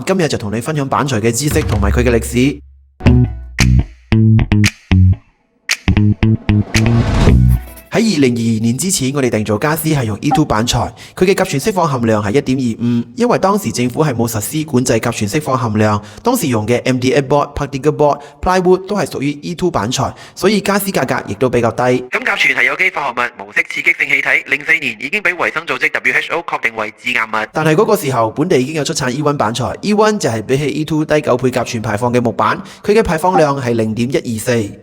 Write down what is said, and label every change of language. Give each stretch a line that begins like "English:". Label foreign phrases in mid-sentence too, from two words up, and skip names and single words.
Cantonese: 今日就同你分享板材嘅知識同埋佢嘅歷史。喺2022年之前，我哋訂造家私係用 E2 板材，佢嘅甲醛釋放含量係 1.25， 因為當時政府係冇實施管制甲醛釋放含量，當時用嘅
English: MDF board、particle board、plywood
Cantonese: 都係屬於 E2 板材，所以家私價格亦都比較低。咁甲醛係有機化學物，無色刺激性氣體，04年已經俾衛生組織 WHO 確定為致癌物。但係嗰個時候，本地已經有出產 E1 板材 ，E1 就係比起 E2 低9倍甲醛排放嘅木板，佢嘅排放量係 0.124。